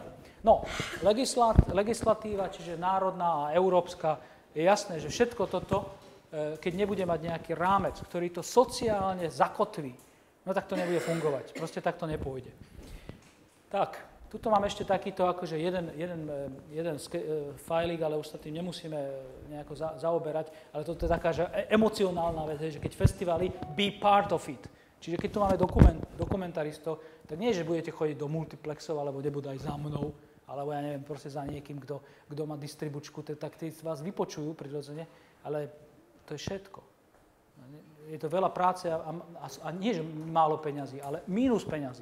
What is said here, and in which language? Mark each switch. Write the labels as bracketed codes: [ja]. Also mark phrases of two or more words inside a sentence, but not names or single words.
[sk] No, legislatíva, čiže národná a európska, je jasné, že všetko toto, keď nebude mať nejaký rámec, ktorý to sociálne zakotví, no tak to nebude fungovať. Proste tak to nepôjde. Tak, tuto mám ešte takýto akože jeden fajlík, ale už sa tým nemusíme nejako zaoberať, ale toto je taká že emocionálna vec, že keď festivaly, [en] be part of it. [sk] Čiže keď tu máme dokumentaristov, tak nie, že budete chodiť do multiplexov, alebo nebudú aj za mnou, alebo ja neviem, proste za niekým, kto má distribučku, tak tí vás vypočujú prirodzene, ale to je všetko. Je to veľa práce a nie, že málo peňazí, ale mínus peňazí.